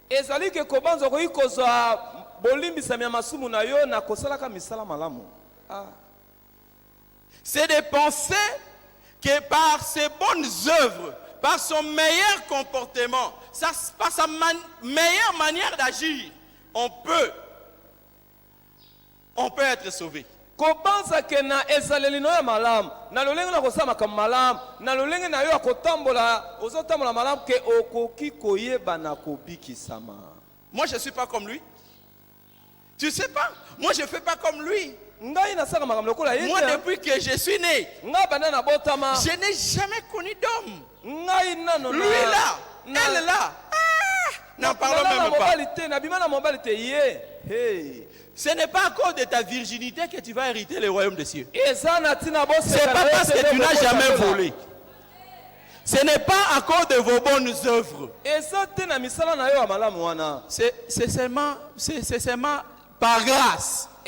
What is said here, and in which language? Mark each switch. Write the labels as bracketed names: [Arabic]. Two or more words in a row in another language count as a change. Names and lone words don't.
[French] C'est de penser que par ses bonnes œuvres, par son meilleur comportement, par sa meilleure manière d'agir, on peut on peut être sauvé. [Lingala] kobanza ke na ezaleli no ya malamu na lolenge na kosala makambo malamu na lolenge na yo ya kotambola ozotambola malamu ke okoki koyeba na kobikisama. [French] Moi je ne suis pas comme lui. Tu sais pas? Moi je ne fais pas comme lui. [Lingala] Ngai nasaka makambo lokola ye. [French] Moi depuis que je suis né, [Lingala] nga bana na botama [French] je n'ai jamais connu d'homme. [Lingala] ngai nano [French] Lui là, elle là. N'en parlons même pas. [Lingala] na bima na mobali te ye. Hey. [French] Ce n'est pas à cause de ta virginité que tu vas hériter le royaume des cieux. C'est pas parce que tu n'as jamais volé. Ce n'est pas à cause de vos bonnes œuvres. C'est seulement par grâce.